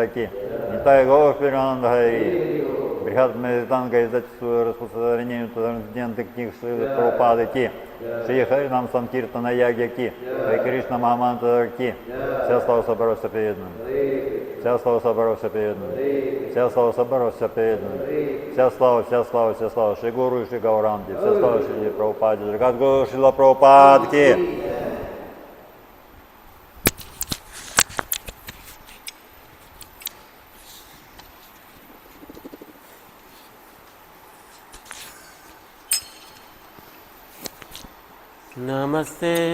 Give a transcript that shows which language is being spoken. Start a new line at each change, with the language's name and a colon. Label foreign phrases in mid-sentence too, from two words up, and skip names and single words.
Russian: ки, Нитай Гаур Пирананда Хари, Брихат Медитанга издательству распространению трансцендентных книг Шри Прабхупады ки, Шри Харинам Санкиртана Ягья ки, Шри Кришна Махамантра ки, вся слава собору все преданным, вся слава собору все преданным, вся слава собору все преданным, вся слава, Шри Гуру и Шри Гауранги, вся слава Шри Прабхупаде, Джагат Гуру Шрила Прабхупад ки.
Hindi: नमस्ते